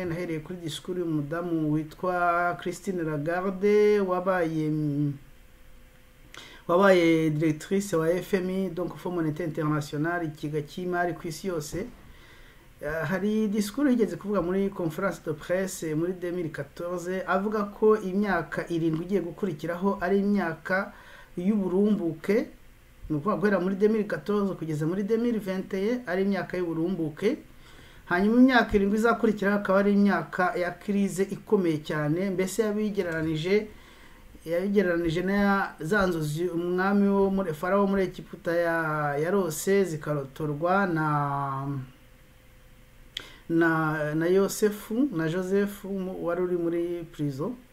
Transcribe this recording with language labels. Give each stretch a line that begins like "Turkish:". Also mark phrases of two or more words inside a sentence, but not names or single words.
Kinyarwanda: Nahereye kuri diskuru y'umudamu witwa Christine Lagarde, wabaye directrice wa FMI, donc Fonds Monétaire International, ikiga cy'imari ku isi yose. Hari diskuru yigeze kuvuga muri
French: conference de presse
Kinyarwanda: muri 2014, avuga ko imyaka 7 igiye gukurikiraho ari imyaka y'uburumbuke. Nuko guhera muri 2014 kugeza muri 2021 ari imyaka y'uburumbuke. Hanyuma imyaka 7 izakurikiraho akaba ari imyaka ya crise ikomeye cyane, mbese yabigereranije yabigereranije na za nzozi umwami wo muri Farawo muri Egiputa yarose zikarotorwa na Yosefu na Joseph wari uri muri prison.